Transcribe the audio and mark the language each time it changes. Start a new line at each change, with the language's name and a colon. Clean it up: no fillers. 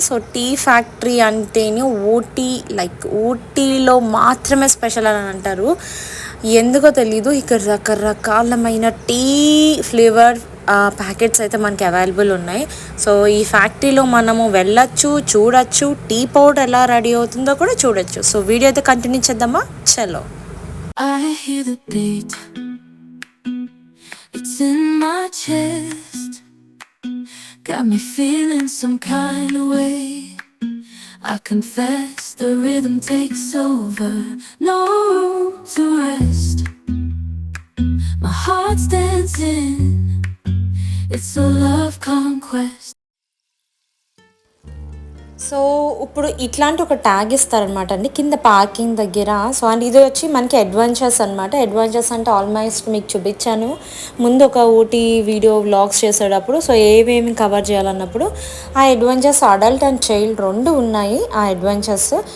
Telugu: So tea factory అంటేనే Ooty, like ఊటీలో మాత్రమే స్పెషల్ అని అంటారు. ఎందుకో తెలీదు, ఇక్కడ రకరకాలమైన టీ ఫ్లేవర్ ప్యాకెట్స్ అయితే మనకి అవైలబుల్ ఉన్నాయి. సో ఈ ఫ్యాక్టరీలో మనము వెళ్ళొచ్చు, చూడొచ్చు, టీ పౌడర్ ఎలా రెడీ అవుతుందో కూడా చూడొచ్చు. సో వీడియో అయితే కంటిన్యూ చేద్దామా? చలో.
English: I hear the beat, it's in my chest, got me feeling some kind of way. I confess the rhythm takes over, no room to rest. My heart's dancing, it's a love conquest.
Telugu: So ఇప్పుడు ఇట్లాంటి ఒక tag ఇస్తారనమాట అండి కింద parking దగ్గర. So and ఇది వచ్చి మనకి అడ్వెంచర్స్ అనమాట. అడ్వెంచర్స్ అంటే ఆల్మోస్ట్ మీకు చూపించాను ముందు ఒక ఊటీ వీడియో వ్లాగ్స్ చేసేటప్పుడు. సో ఏమేమి కవర్ చేయాలన్నప్పుడు ఆ అడ్వెంచర్స్ అడల్ట్ అండ్ చైల్డ్ రెండు ఉన్నాయి ఆ అడ్వెంచర్స్.